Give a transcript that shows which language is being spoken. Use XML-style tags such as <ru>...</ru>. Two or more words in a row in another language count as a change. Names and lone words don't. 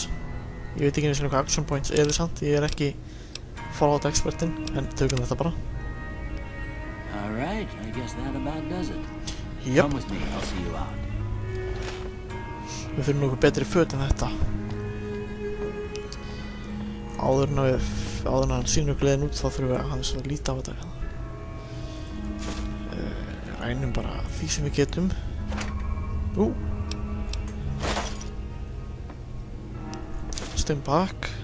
<is>Ég veit ekki einu sinni hvað</is> <en>action points</en> <is>eru samt, ég er ekki Fallout expertinn, en tökum þetta bara.</is> <en>Alright, I guess that about does it.</en> <is>Jöp,</is> <en>Come with me, I'll see you out.</en> <is>við þurfum nokkuð betri föt en þetta. Áður en hann sýnir okkur leiðin út, þá þurfum við aðeins að líta á þetta. Rænum bara því sem við getum.</is> <en>Stim back.</en>